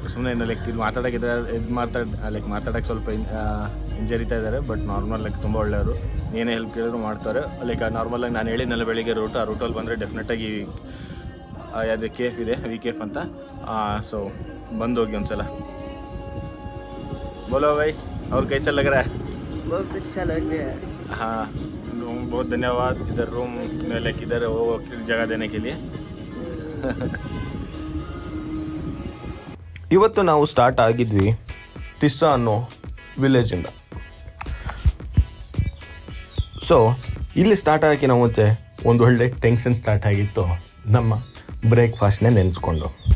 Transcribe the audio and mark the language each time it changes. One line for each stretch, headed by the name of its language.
Kannada: ಸುಮ್ಮನೆ ಲೈಕ್ ಇದು ಮಾತಾಡೋಕ್ಕಿದ್ರೆ ಮಾತಾಡೋಕ್ಕೆ ಸ್ವಲ್ಪ ಹಿಂಜರಿತಾ ಇದ್ದಾರೆ. ಬಟ್ ನಾರ್ಮಲ್ ಲೈಕ್ ತುಂಬ ಒಳ್ಳೆಯವರು. ಏನೇ ಹೆಲ್ಪ್ ಕೇಳಿದ್ರು ಮಾಡ್ತಾರೆ. ಲೈಕ್ ನಾರ್ಮಲಾಗಿ ನಾನು ಹೇಳಿದ್ನಲ್ಲ ಬೆಳಿಗ್ಗೆ ಆ ರೂಟಲ್ಲಿ ಬಂದರೆ ಡೆಫಿನೆಟಾಗಿ ಯಾವುದೇ ಕೇಫ್ ಇದೆ, VKF ಅಂತ. ಸೊ ಬಂದು ಹೋಗಿ ಒಂದ್ಸಲ.
Hindi: बोलो भाई, और कैसा लग रहा है? बहुत अच्छा लग रहा है. हाँ, बहुत धन्यवाद इधर रूम में लेके इधर वो जगह देने के लिए.
Kannada: ಇವತ್ತು ನಾವು ಸ್ಟಾರ್ಟ್ ಆಗಿದ್ವಿ ತಿಸ್ಸಾ ಅನ್ನೋ ವಿಲೇಜಿಂದ. ಸೊ ಇಲ್ಲಿ ಸ್ಟಾರ್ಟ್ ಆಗೋಕ್ಕಿಂತ ಮುಂಚೆ ಒಂದು ಒಳ್ಳೆ ಟೆನ್ಷನ್ ಸ್ಟಾರ್ಟ್ ಆಗಿತ್ತು, ನಮ್ಮ ಬ್ರೇಕ್ಫಾಸ್ಟ್ನೇ ನೆನೆಸ್ಕೊಂಡು.